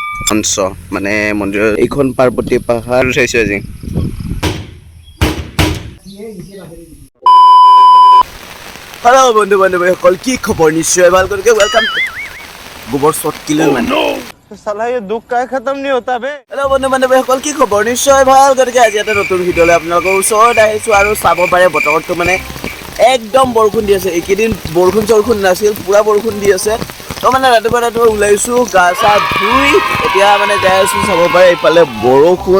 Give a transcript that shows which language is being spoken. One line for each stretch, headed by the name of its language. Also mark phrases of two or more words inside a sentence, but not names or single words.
Assamese: মঞ্চ মানে মন্দিৰৰ এইখন পাৰ্বতী পাহাৰ উঠাইছো আজি। হেল্ল' বন্ধু বান্ধৱীসকল, কি খবৰ? নিশ্চয় ভাল। গতিকে ৱেলকাম গোবৰ শ্বট কিলো মানে
Hindi: साला ये दुख का खत्म नहीं होता बे।
Assamese: হেল্ল' বন্ধু বান্ধৱীসকল, কি খবৰ? নিশ্চয় ভাল। গতিকে আজি এটা নতুন ভিডিঅ'লৈ আপোনালোকৰ ওচৰত আহিছোঁ আৰু চাব পাৰে বতৰটো মানে একদম বৰষুণ দি আছে। এইকেইদিন বৰষুণ নাছিল, পুৰা বৰষুণ দি আছে। তো মানে ৰাতিপুৱা ওলাইছোঁ গা চা ধুই, এতিয়া মানে যাই আছোঁ। চাব পাৰে এইফালে বৰষুণ।